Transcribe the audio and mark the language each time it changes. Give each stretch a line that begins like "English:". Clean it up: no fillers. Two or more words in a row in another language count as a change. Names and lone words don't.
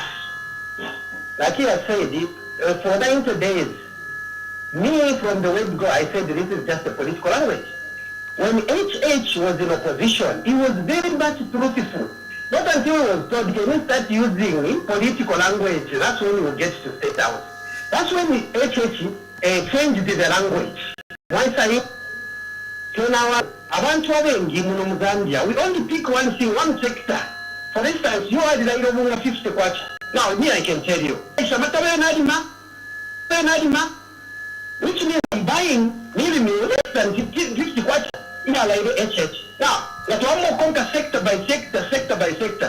English: Like he has said, for 90 days, me from the word go, I said this is just a political language. When HH was in opposition, he was very much truthful. Not until he was told, can you start using political language? That's when you get to State House. That's when HH changed the language. Once I
Bemba: abantu abengi muno mu Zambia,
English: we only pick one thing, one sector. For instance, you are the 50 kwacha. Now, me, I can tell you. Which means I'm buying nearly less than 50 kwacha in a HH. Now, let one more conquer sector by sector.